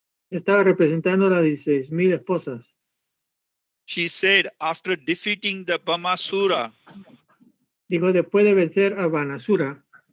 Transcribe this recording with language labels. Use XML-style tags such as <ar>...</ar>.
<es>estaba representando a las 16,000 esposas.</es> <en>She said, after defeating the Bhamasura,</en> <es>dijo, después de vencer a Banasura.</es>